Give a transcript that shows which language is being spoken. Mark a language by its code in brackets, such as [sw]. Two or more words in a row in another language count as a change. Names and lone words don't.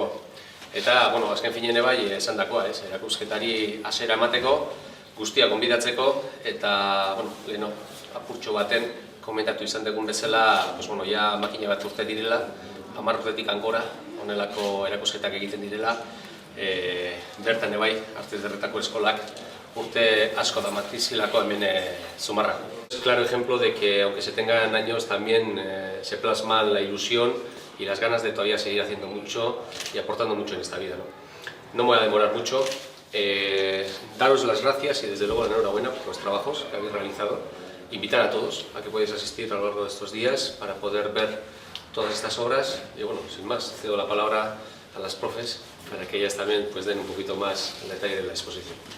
[eu] Eta, azken finen esan dakoa, erakusketari hasiera emateko, guztia gonbidatzeko eta, leheno, apurtxo baten komentatu izan dugun bezala, ja makina bat urte direla, 10 urtetik angora, honelako erakusketak egiten direla, bertan Arte Ederretako eskolak urte asko da matizilako hemen Zumarra. [es] Es claro ejemplo de que aunque se tengan años también se plasma la ilusión y las ganas de todavía seguir haciendo mucho y aportando mucho en esta vida, No me voy a demorar mucho, daros las gracias y desde luego la enhorabuena por los trabajos que habéis realizado. Invitar a todos a que podáis asistir a lo largo de estos días para poder ver todas estas obras y sin más, cedo la palabra a las profes para que ellas también den un poquito más el detalle de la exposición.